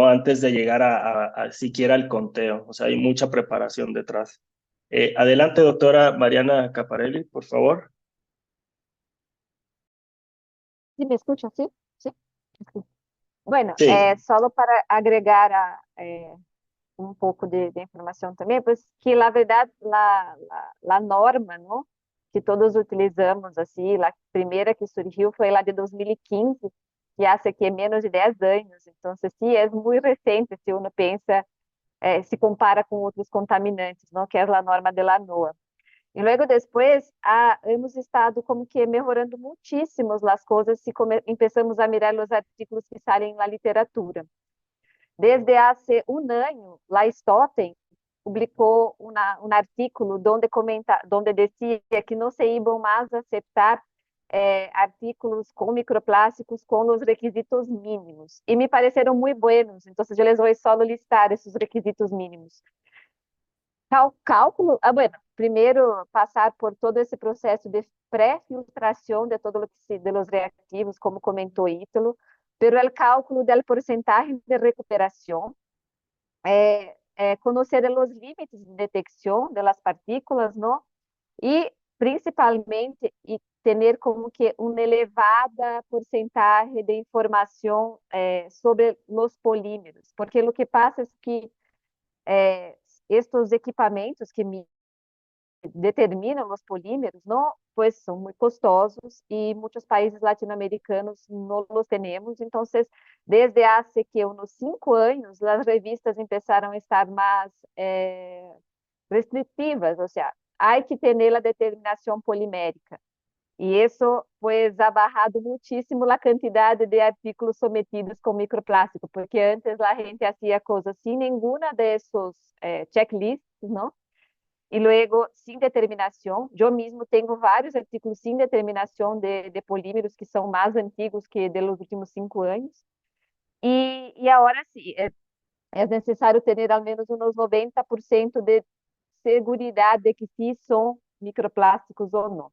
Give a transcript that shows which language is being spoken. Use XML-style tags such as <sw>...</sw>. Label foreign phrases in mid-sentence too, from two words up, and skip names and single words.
<es>Antes de llegar a siquiera al conteo. O sea, hay mucha preparación detrás. Adelante, doctora Mariana Caparelli, por favor. ¿Sí me escuchan? ¿Sí? ¿Sí? Sí. Bueno, Sí. solo para agregar</es> <pt>um pouco de informação também, pois que, na verdade, a norma, não, que todos utilizamos, assim, a primeira que surgiu foi lá de 2015, que</pt> <es>hace que menos de</es> <pt>10 anos. Então, sim, é muito recente se uno pensa, se compara com outros contaminantes, não, que é a norma</pt> <es>de la</es> <pt>NOAA. E logo depois,</pt> <es>hemos estado</es> <pt>como que melhorando muitíssimo as coisas se começamos a mirar os artigos que saem na literatura.</pt> <es>Desde hace un año, la Stotten publicó un artículo donde decía que no se iban más a aceptar artículos con microplásticos con los requisitos mínimos y me parecieron muy buenos, entonces yo les voy solo listar esos requisitos mínimos. Cálculo, bueno,</es> <pt>primeiro passar por todo esse processo de pré-filtração de todos os reativos, como comentou Ítalo,</pt> <es>pero el cálculo del porcentaje de</es> <pt>recuperação, conhecer os limites de detecção</pt> <es>de las partículas, ¿no?</es> <pt>E principalmente ter como que uma elevada porcentagem de informação sobre os polímeros, porque o que passa é que estes equipamentos que determinam os polímeros, não, pues são muito custosos e muitos países latino-americanos não os temos. Então, desde há que uns 5 anos, as revistas começaram a estar mais restritivas, ou seja, há que ter a determinação polimérica. E isso,</pt> <es>pues, ha bajado muchísimo</es> <pt>a quantidade de</pt> <es>artículos sometidos</es> <pt>com microplástico, porque antes a gente fazia coisas sem nenhuma desses checklists, não? E logo, sem determinação. Eu mesmo tenho vários artículos sem determinação de polímeros que são mais antigos que dos últimos 5 anos. E agora sim, é necessário ter ao menos uns 90% de segurança de que sim são microplásticos ou não.</pt>